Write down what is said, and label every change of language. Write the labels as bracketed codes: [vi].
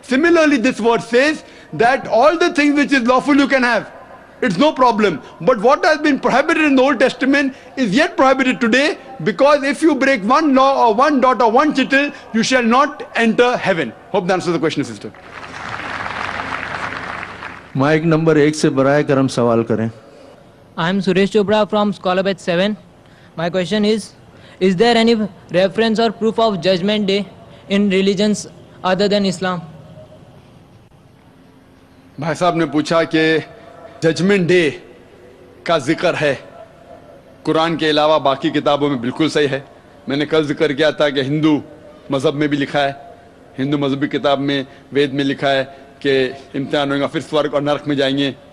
[en] Similarly, this word says that all the things which is lawful you can have. It's no problem. But what has been prohibited in the Old Testament is yet prohibited today, because if you break one law or one dot or one tittle, you shall not enter heaven. Hope that answers the question, sister. [hi] Mic number 1 से बराए करम सवाल करें. [en] I am Suresh Chopra from Scholar Batch 7. My question is there any reference or proof of Judgment Day in religions other than Islam? [hi] भाई साहब ने पूछा कि जजमेंट डे का जिक्र है कुरान के अलावा बाकी किताबों में. बिल्कुल सही है. मैंने कल जिक्र किया था कि हिंदू मज़हब में भी लिखा है, हिंदू मजहबी किताब में वेद में लिखा है कि इम्तिहान होगा, फिर स्वर्ग और नरक में जाएंगे.